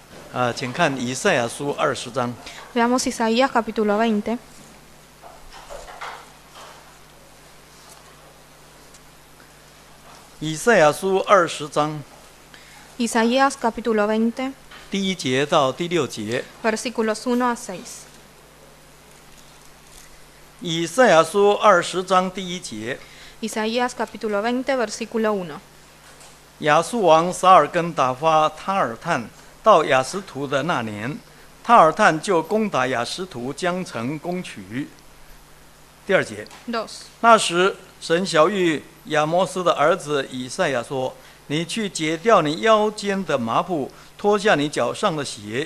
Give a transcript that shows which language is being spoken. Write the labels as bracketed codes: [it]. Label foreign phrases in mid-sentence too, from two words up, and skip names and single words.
[zh] 请看以赛亚书20章。 [es] Veamos Isaías capítulo 20. [zh] 以赛亚书20章 [es] Isaías capítulo 20, [zh] 第1节到第6节。 [es] versículos 1 a 6. [zh] 以赛亚书20章第1节。 [es] Isaías capítulo 20, versículo 1. [zh] 亚述王撒尔根打发他尔探到雅什图的那年，他尔探就攻打雅什图，将城攻取。第2节。 [es] 2. [zh] 那时，神晓谕亚摩斯的儿子以赛亚说：“你去解掉你腰间的麻布，脱下你脚上的鞋。”